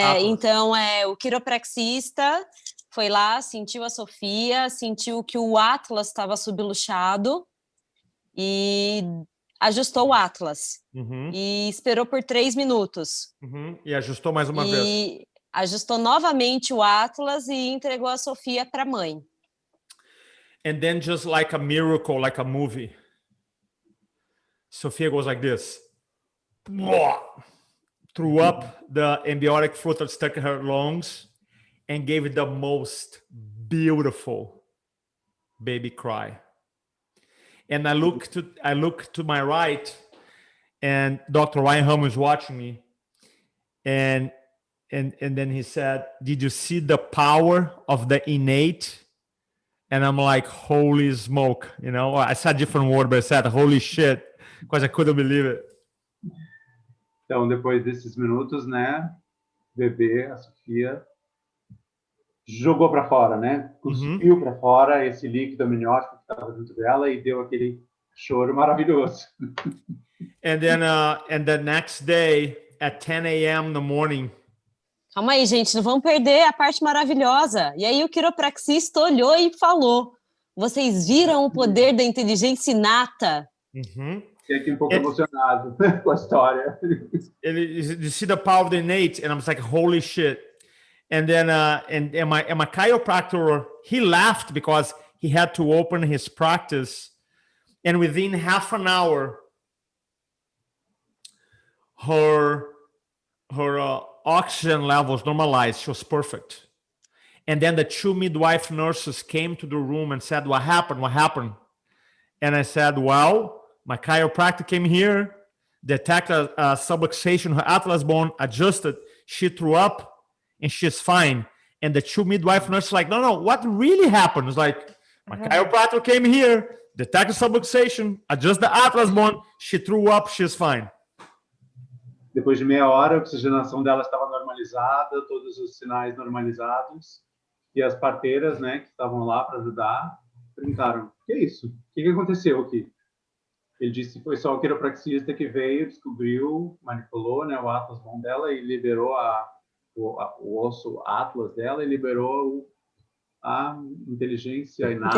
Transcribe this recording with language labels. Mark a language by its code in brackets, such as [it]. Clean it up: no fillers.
[pt] Então, o quiropraxista foi lá, sentiu a Sofia, sentiu que o Atlas estava subluxado e ajustou o Atlas. E esperou por 3 minutos. E ajustou mais uma vez. Ajustou novamente o Atlas e entregou a Sofia para a mãe. [en] And then just like a miracle, like a movie, Sophia goes like this. Threw up the amniotic fluid that stuck in her lungs and gave it the most beautiful baby cry. And I look to my right, and Dr. Ryan Hummel is watching me, and then he said, did you see the power of the innate? And I'm like, holy smoke, you know, I said a different word, but I said, holy shit, because I couldn't believe it. [pt] Então, depois desses minutos, né, o bebê, a Sofia, jogou para fora, né, cuspiu para fora esse líquido amniótico que estava dentro dela e deu aquele choro maravilhoso. [en] And then the next day, at 10 a.m. in the morning. [pt] Calma aí, gente, não vamos perder a parte maravilhosa. E aí o quiropraxista olhou e falou: vocês viram o poder da inteligência inata? Fiquei aqui um pouco emocionado com a história. [en] You see the power of the innate, and I was like, holy shit. And then and my chiropractor, he laughed because he had to open his practice, and within half an hour, her oxygen levels normalized. She was perfect. And then the 2 midwife nurses came to the room and said, what happened? What happened? And I said, well, my chiropractor came here, detected a subluxation, her atlas bone adjusted, she threw up, and she's fine. And the 2 midwife nurses like, no, what really happened? It's like, my chiropractor came here, detected subluxation, adjusted the atlas bone, she threw up, she's fine. [pt] Depois de meia hora, a oxigenação dela estava normalizada, todos os sinais normalizados, e as parteiras, né, que estavam lá para ajudar, perguntaram: o que é isso? O que aconteceu aqui? Ele disse: foi só o quiropraxista que veio, descobriu, manipulou, né, o atlas bom dela e liberou o osso atlas dela e liberou a inteligência inata.